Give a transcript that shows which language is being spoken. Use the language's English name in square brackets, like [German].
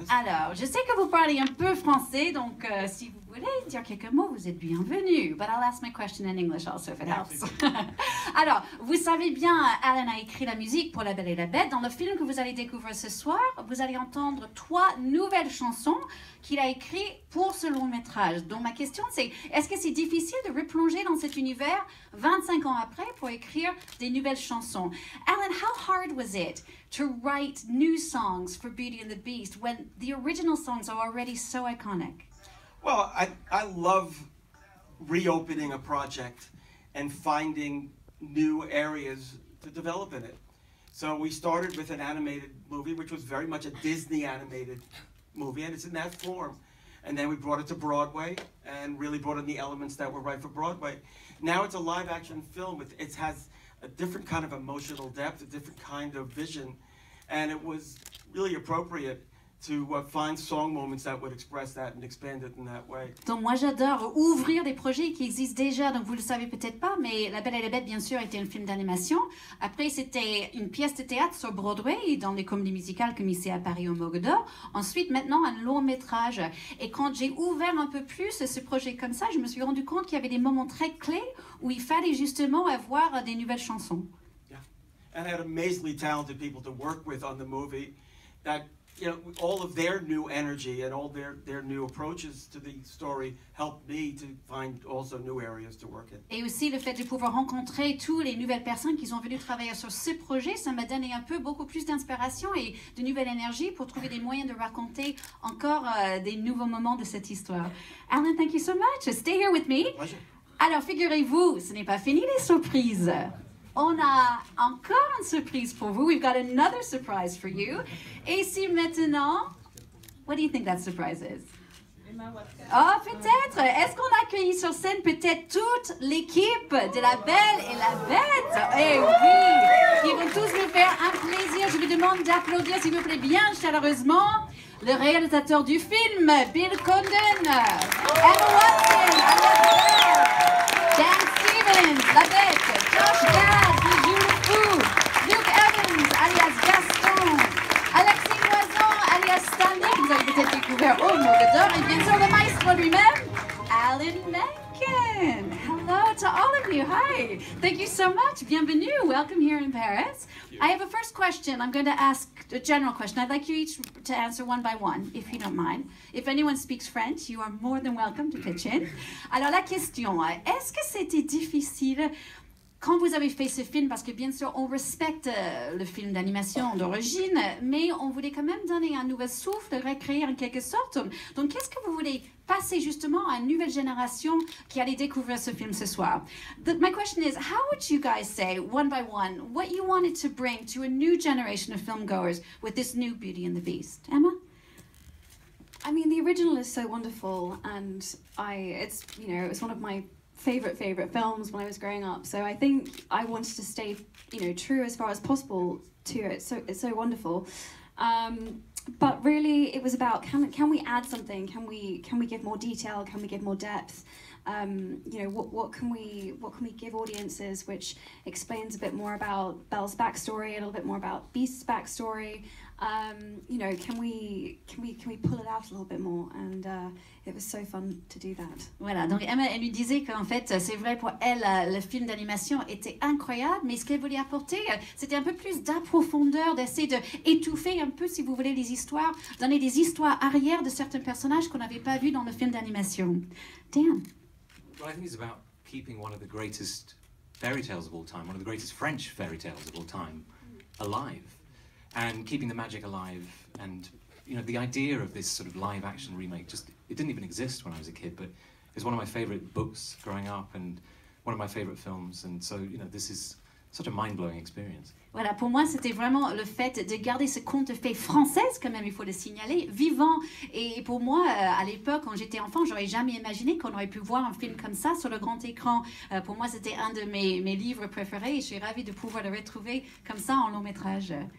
[French] Alors, je sais que vous parlez un peu français, donc si vous voulez dire quelques mots, vous êtes bienvenue. [English] But I'll ask my question in English also, if it helps. [French] Alors, vous savez bien, Alan a écrit la musique pour La Belle et la Bête. Dans le film que vous allez découvrir ce soir, vous allez entendre 3 nouvelles chansons qu'il a écrites pour ce long métrage. Donc ma question c'est, est-ce que c'est difficile de replonger dans cet univers 25 ans après pour écrire des nouvelles chansons? [English] Alan, how hard was it to write new songs for Beauty and the Beast when the original songs are already so iconic? Well, I love reopening a project and finding new areas to develop in it. So we started with an animated movie, which was very much a Disney animated movie, and it's in that form. And then we brought it to Broadway and really brought in the elements that were right for Broadway. Now it's a live action film. It has a different kind of emotional depth, a different kind of vision. And it was really appropriate to find song moments that would express that and expand it in that way. [French] Donc moi j'adore ouvrir des projets qui existent déjà, donc vous le savez peut-être pas, mais La Belle et la Bête bien sûr était un film d'animation. Après c'était une pièce de théâtre sur Broadway, dans les comédies musicales comme ici à Paris au Mogador. Ensuite maintenant un long métrage. Et quand j'ai ouvert un peu plus ce projet comme ça, je me suis rendu compte qu'il y avait des moments très clés où il fallait justement avoir des nouvelles chansons. [English] Yeah, and I had amazingly talented people to work with on the movie that, you know, all of their new energy and all their new approaches to the story helped me to find also new areas to work in. [French] Et aussi le fait de pouvoir rencontrer toutes les nouvelles personnes qui sont venues travailler sur ce projet, ça m'a donné un peu beaucoup plus d'inspiration et de nouvelle énergie pour trouver des moyens de raconter encore des nouveaux moments de cette histoire. [English] Alan, thank you so much. Stay here with me. Pleasure. [French] Alors figurez-vous, ce n'est pas fini les surprises. On a encore une surprise pour vous. [English] We've got another surprise for you. [French] Et si maintenant, [English] what do you think that surprise is? [French] Oh, peut-être. Est-ce qu'on accueille sur scène peut-être toute l'équipe de La Belle et la Bête? Eh oui, ils vont tous nous faire un plaisir. Je vous demande d'applaudir, s'il vous plaît, bien chaleureusement, le réalisateur du film, Bill Condon, Emma Watson, Dan Stevens, La Bête, Josh Gad, qui joue le fou, Luke Evans, alias Gaston, Alexis, alias Stanley, que vous avez peut-être découvert au Mogador, et bien sûr le maestro lui-même, Alan Menken. [English] Hello to all of you. Hi. Thank you so much. [French] Bienvenue. [English] Welcome here in Paris. I have a first question. I'm going to ask a general question. I'd like you each to answer one by one, if you don't mind. If anyone speaks French, you are more than welcome to pitch in. [French] Alors la question, est-ce que c'était difficile quand vous avez fait ce film, parce que bien sûr on respecte le film d'animation d'origine, mais on voulait quand même donner un nouvel souffle, recréer en quelque sorte. Donc qu'est-ce que vous voulez passer justement à une nouvelle génération qui allait découvrir ce film ce soir? [English] My question is, how would you guys say, one by one, what you wanted to bring to a new generation of filmgoers with this new Beauty and the Beast? Emma? I mean, the original is so wonderful, and it's it was one of my favorite films when I was growing up. So I think I wanted to stay, true as far as possible to it. So it's so wonderful. But really, it was about can we add something? Can we give more detail? Can we give more depth? What can we give audiences which explains a bit more about Belle's backstory, a little bit more about Beast's backstory? Can we pull it out a little bit more? And it was so fun to do that. [French] Voilà, donc Emma, elle lui disait qu'en fait, c'est vrai pour elle, le film d'animation était incroyable, mais ce qu'elle voulait apporter, c'était un peu plus d'approfondeur, d'essayer d'étouffer un peu, si vous voulez, les histoires, donner des histoires arrière de certains personnages qu'on n'avait pas vus dans le film d'animation. Dan? [English] Well, I think it's about keeping one of the greatest fairy tales of all time, one of the greatest French fairy tales of all time, alive. And keeping the magic alive, and the idea of this sort of live action remake it didn't even exist when I was a kid, but it's one of my favorite books growing up and one of my favorite films, and so this is such a mind-blowing experience. [French] Voilà, pour moi, c'était vraiment le fait de garder ce conte de fées française, quand même, il faut le signaler, vivant. Et pour moi, à l'époque, quand j'étais enfant, j'aurais jamais imaginé qu'on aurait pu voir un film comme ça sur le grand écran. Pour moi, c'était un de mes livres préférés et je suis ravie de pouvoir le retrouver comme ça en long métrage.